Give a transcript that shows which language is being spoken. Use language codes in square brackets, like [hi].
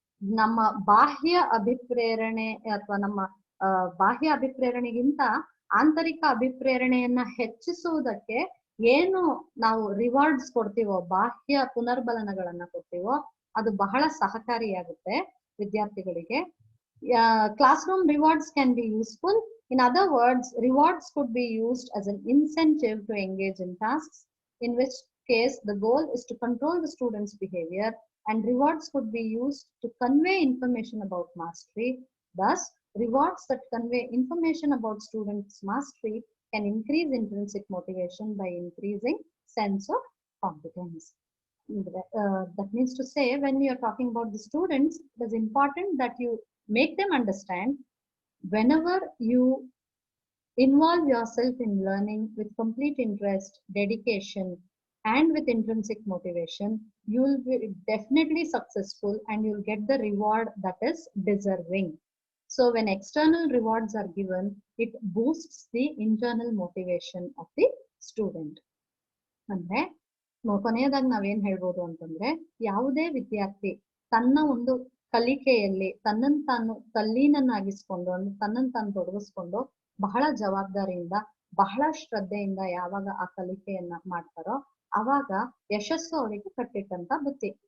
[kn] ನಮ್ಮ ಬಾಹ್ಯ ಅಭಿಪ್ರೇರಣೆ ಅಥವಾ ನಮ್ಮ ಬಾಹ್ಯ ಅಭಿಪ್ರೇರಣೆಗಿಂತ ಆಂತರಿಕ ಅಭಿಪ್ರೇರಣೆಯನ್ನ ಹೆಚ್ಚಿಸುವುದಕ್ಕೆ ಏನು ನಾವು ರಿವಾರ್ಡ್ಸ್ ಕೊಡ್ತೀವೋ, ಬಾಹ್ಯ ಪುನರ್ಬಲನಗಳನ್ನ ಕೊಡ್ತೀವೋ, ಅದು ಬಹಳ ಸಹಕಾರಿಯಾಗುತ್ತೆ ವಿದ್ಯಾರ್ಥಿಗಳಿಗೆ. [en] Classroom rewards can be useful. In other words, rewards could be used as an incentive to engage in tasks, in which case the goal is to control the student's behavior, and rewards could be used to convey information about mastery. Thus, rewards that convey information about students' mastery can increase intrinsic motivation by increasing sense of competence. That means to say, when you are talking about the students, it is important that you make them understand whenever you involve yourself in learning with complete interest, dedication, and with intrinsic motivation, you will be definitely successful and you'll get the reward that is deserving. So when external rewards are given, it boosts the internal motivation of the student. [kn] ಅಂದ್ರೆ ಕೊನೆಯದಾಗಿ ನಾವೇನ್ ಹೇಳ್ಬೋದು ಅಂತಂದ್ರೆ, ಯಾವುದೇ ವಿದ್ಯಾರ್ಥಿ ತನ್ನ ಒಂದು ಕಲಿಕೆಯಲ್ಲಿ ತನ್ನನ್ನು ತಾನು ತಲ್ಲೀನನ್ನಾಗಿಸ್ಕೊಂಡು, ತನ್ನನ್ನು ತಾನು ತೊಡಗಿಸ್ಕೊಂಡು ಬಹಳ ಜವಾಬ್ದಾರಿಯಿಂದ ಬಹಳ ಶ್ರದ್ಧೆಯಿಂದ ಯಾವಾಗ ಆ ಕಲಿಕೆಯನ್ನ ಮಾಡ್ತಾರೋ, ಅವಾಗ ಯಶಸ್ಸು ಅವರಿಗೆ ಕಟ್ಟಿಟ್ಟಂತ ಬುತ್ತಿ.